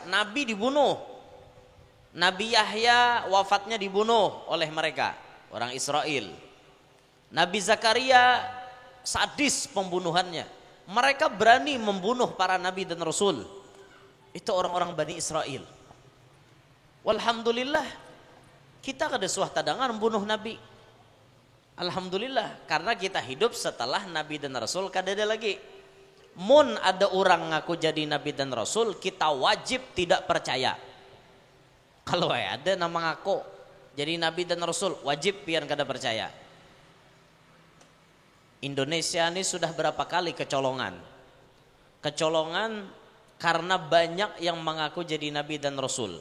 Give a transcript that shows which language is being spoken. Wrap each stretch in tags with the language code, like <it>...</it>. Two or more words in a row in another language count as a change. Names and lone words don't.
<id>Nabi dibunuh, Nabi Yahya wafatnya dibunuh oleh mereka orang Israel. Nabi Zakaria sadis pembunuhannya. Mereka berani membunuh para nabi dan rasul. Itu orang-orang Bani Israel.</id> <bjn>Walhamdulillah kita kada suah tadangan membunuh nabi.</bjn> <id>Alhamdulillah, karena kita hidup setelah nabi dan rasul kada ada lagi.</id> <bjn>Mun ada orang ngaku jadi nabi dan rasul, kita wajib tidak percaya. Kalau ada nama ngaku jadi nabi dan rasul, wajib pian kada percaya.</bjn> <id>Indonesia ini sudah berapa kali kecolongan karena banyak yang mengaku jadi nabi dan rasul.</id>